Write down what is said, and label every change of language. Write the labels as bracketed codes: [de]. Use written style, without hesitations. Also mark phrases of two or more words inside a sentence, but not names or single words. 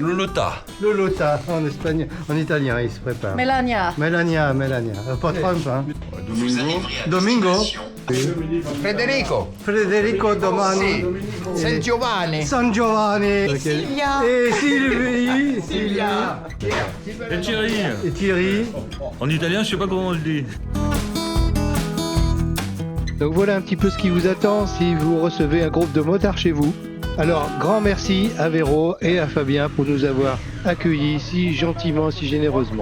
[fr] Lolota. Lolota, en espagnol, en italien, il se prépare. Melania. Melania. Pas Trump, hein. Domingo. Federico Domani. San Giovanni. San Giovanni. Silvia. Et Sylvia. Et Thierry. Et Thierry. En italien, je sais pas comment on le dit. Donc voilà un petit peu ce qui vous attend si vous recevez un groupe de motards chez vous. Alors, grand merci à Véro et à Fabien pour nous avoir accueillis si gentiment, si généreusement.